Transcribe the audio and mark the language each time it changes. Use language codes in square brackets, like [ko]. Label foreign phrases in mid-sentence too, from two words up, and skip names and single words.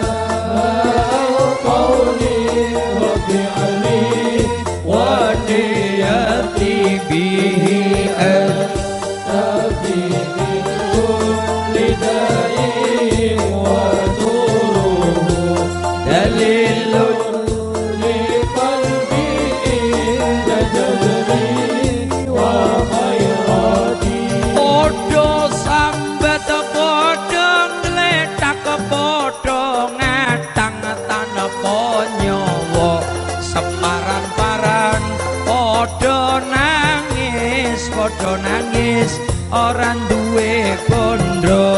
[ar] قولي وفعلي ونيتي به أشتفي من كل داء ونوره دليل لقلبي تجلى وخيرتي. [jv] Padha sambat padha ngletak padha ngatang tanpa nyawa. Separan-paran padha nangis ora duwe bondo.